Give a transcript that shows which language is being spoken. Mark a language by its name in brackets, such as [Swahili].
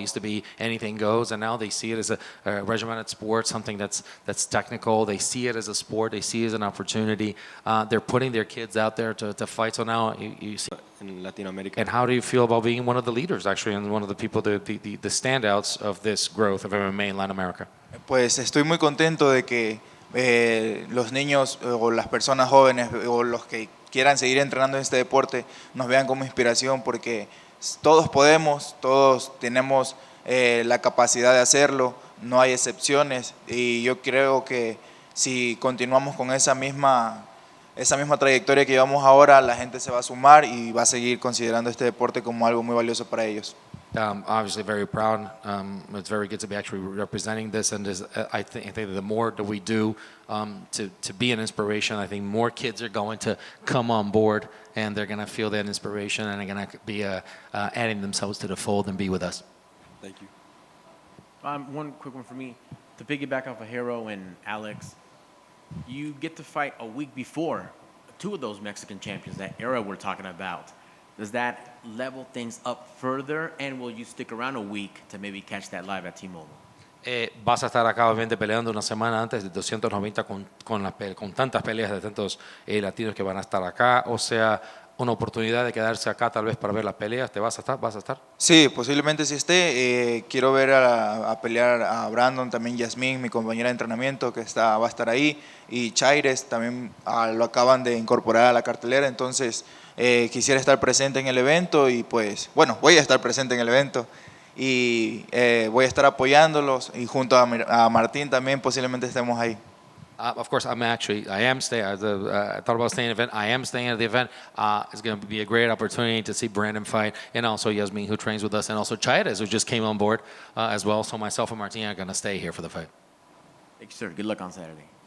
[English] It used to be anything goes, and now they see it as a regimented sport, something that's technical. They see it as a sport. They see it as an opportunity. They're putting their kids out there to fight. So now you see. [Spanish] En Latinoamérica. [English] And how do you feel about being one of the leaders, actually, and one of the people, the standouts of this growth of MMA in Latin America? [Spanish] Pues estoy muy contento de que los niños o las personas jóvenes o los que quieran seguir entrenando en este deporte nos vean como inspiración, porque todos podemos, todos tenemos la capacidad de hacerlo, no hay excepciones, y yo creo que si continuamos con esa misma trayectoria que llevamos ahora, la gente se va a sumar y va a seguir considerando este deporte como algo muy valioso para ellos. [English] Obviously very proud. It's very good to be actually representing this, and I think the more that we do to be an inspiration, I think more kids are going to come on board, and they're going to feel that inspiration, and they're going to be adding themselves to the fold and be with us. Thank you. One quick one for me. To piggyback off of Hero and Alex, you get to fight a week before 2 of those Mexican champions, that era we're talking about. Does that level things up further, and will you stick around a week to maybe catch that live at T-Mobile? [Spanish] Vas a estar acá obviamente peleando una semana antes de 290 con tantas peleas de tantos latinos que van a estar acá, o sea, una oportunidad de quedarse acá tal vez para ver las peleas. ¿Vas a estar? Sí, posiblemente sí esté. Quiero ver a pelear a Brandon, también Yasmín, mi compañera de entrenamiento, que va a estar ahí, y Chaires también lo acaban de incorporar a la cartelera. Entonces quisiera estar presente en el evento y pues, bueno, voy a estar presente en el evento y voy a estar apoyándolos, y junto a Martín también posiblemente estemos ahí. [English] Of course, I am staying. I thought about staying at the event. I am staying at the event. It's going to be a great opportunity to see Brandon fight, and also Yasmin, who trains with us, and also Chaires, who just came on board as well. So myself and Martin are going to stay here for the fight. Thank you, sir. Good luck on Saturday.